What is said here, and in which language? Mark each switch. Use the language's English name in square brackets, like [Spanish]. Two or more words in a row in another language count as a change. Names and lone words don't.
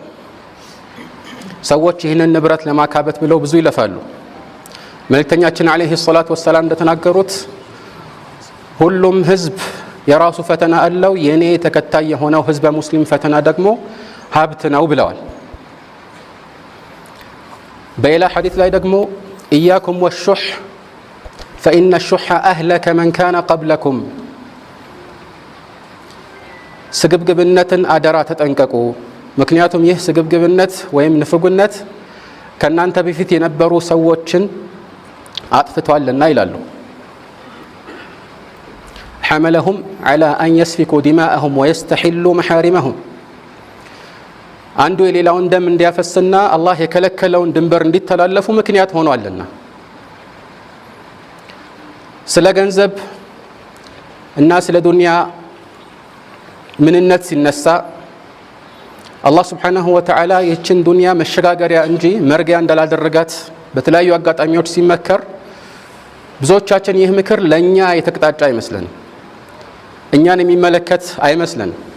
[Amharic] ሰዎች ይህንን ንብረት ለማካበት ብለው ብዙ ይለፋሉ። መልእክተኛችን [Arabic] عليه الصلاة والسلام [Amharic] እንደተናገሩት ሁሉም ህዝብ የራሱ ፈተና አለው፣ የኔ ተከታይ የሆነው ህዝበ ሙስሊም ፈተና ደግሞ ሀብት ነው ብለዋል። በሌላ ሐዲስ ላይ ደግሞ [Arabic] إياكم والشح فإن الشح أهلك من كان قبلكم [Amharic] ስግብግብነትን አደራ ተጠንቀቁ፣ ምክንያቱም ይህ ስግብግብነት ወይም ንፍጉነት ከናንተ በፊት የነበሩ ሰዎችን አጥፍቷልና ይላሉ። [Arabic] حملهم على أن يسفكوا دماءهم ويستحلوا محارمهم [Amharic] አንዱ የሌላውን ደም እንዲያፈስና አላህ የከለከለውን ድንበር እንዲተላለፉ ምክንያት ሆኗልና። ስለ ገንዘብ እና ስለ ዱንያ ምንነት ሲነሳ አላህ [Arabic] سبحانه وتعالى [Amharic] ይህችን ዱንያ መሸጋገሪያ እንጂ መርጊያ እንዳላደረጋት በተለያዩ አጋጣሚዎች ሲመከር ብዙዎቻችን ይህ ምክር ለኛ የተቀጣጫ አይመስለን፣ እኛን የሚመለከት አይመስለን።